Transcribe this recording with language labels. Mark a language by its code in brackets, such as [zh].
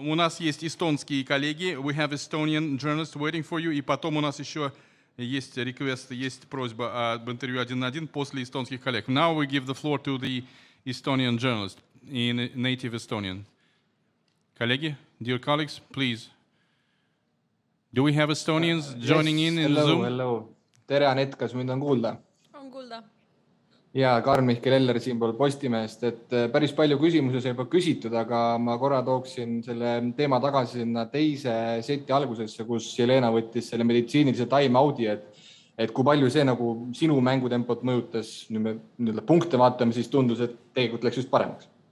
[ru] У нас есть эстонские коллеги. [en] We have Estonian journalists waiting for you. [ru] И потом у нас еще есть request, есть просьба об интервью 1 на 1 после эстонских коллег. [en] Now we give the floor to the Estonian journalist in native Estonian. [ru] Коллеги, [en] dear colleagues, please. Do we have Estonians joining in Zoom? Hello. [et] Tere, Anett, kas mind on kuulda? On kuulda. Ja Karl-Mihkel Eller siinpool Postimehest, et päris palju küsimusi sai juba küsitud, aga ma korra tooksin selle teema tagasi sinna teise seti algusesse, kus Jelena võttis selle meditsiinilise time-out'i, et kui palju see nagu sinu mängutempot mõjutas, nüüd punkte vaatame, siis tundus, et tegelikult läks just paremaks.